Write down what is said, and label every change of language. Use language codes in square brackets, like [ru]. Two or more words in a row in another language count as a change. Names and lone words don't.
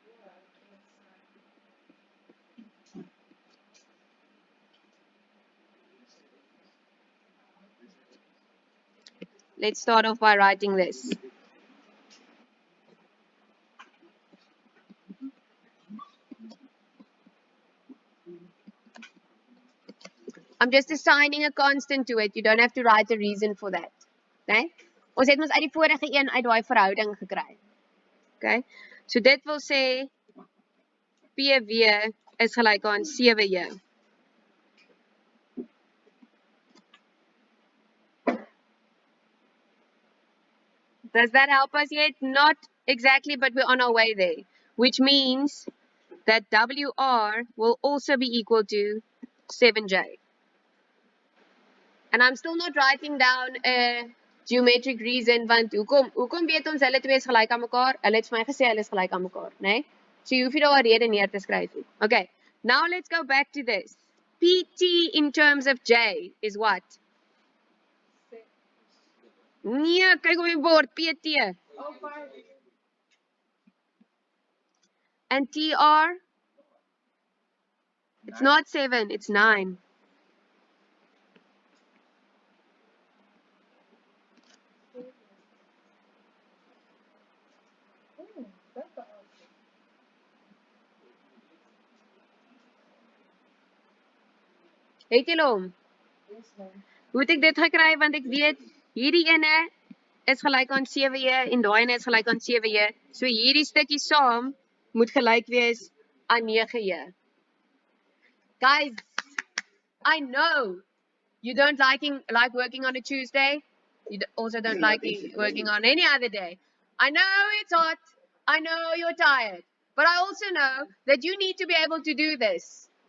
[en] Let's start off by writing this. I'm just assigning a constant to it. You don't have to write a reason for that. Okay? [af] Ons het ons uit die vorige een uit daai verhouding gekry. Okay? So dit wil sê PW is gelyk aan 7J. [en] Does that help us yet? Not exactly, but we're on our way there. Which means that WR will also be equal to 7J. And I'm still not writing down a geometric reason, [af] want hoekom weet ons hulle twee is gelyk aan mekaar? Hulle het vir my gesê hulle is gelyk aan mekaar, né? Nee? So jy hoef nie daar 'n rede neer te skryf nie. [en] Okay, now let's go back to this. PT in terms of J is what? [af] Nee, kyk op die bord, PT. [en] Oh, 5. And TR? It's not 7, it's 9. [af] Het julle hom? Hoe het ek dit gekry? Want ek weet, hierdie ene is gelyk aan 7J en daai ene is gelyk aan 7J. So hierdie stukkie saam moet gelyk wees aan 9J. [en] Guys, I know you don't like working on a Tuesday. You also don't like working on any other day. I know it's hot. I know you're tired. But I also know that you need to be able to do this.